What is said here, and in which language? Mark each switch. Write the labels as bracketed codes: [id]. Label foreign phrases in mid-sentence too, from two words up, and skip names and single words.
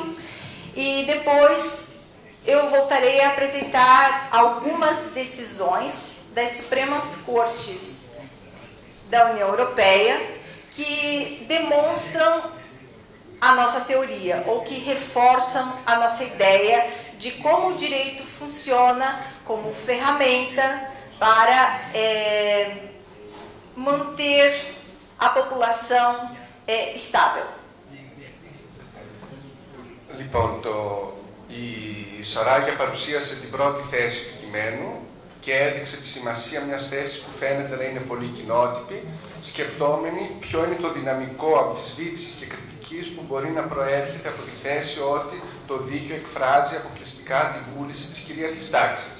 [pt] e depois eu voltarei a apresentar algumas decisões das Supremas Cortes da União Europeia que demonstram a nossa teoria, ou que reforçam a nossa ideia de como o direito funciona como ferramenta para manter a população estável. [el] Λοιπόν, η Σαράγια παρουσίασε την πρώτη θέση του κειμένου και έδειξε τη σημασία μιας θέσης που φαίνεται να είναι πολύ κοινότυπη, σκεπτόμενοι ποιο είναι το δυναμικό αμφισβήτησης και κριτικής που μπορεί να προέρχεται από τη θέση ότι το δίκαιο εκφράζει αποκλειστικά τη βούληση της κυρίαρχης τάξης.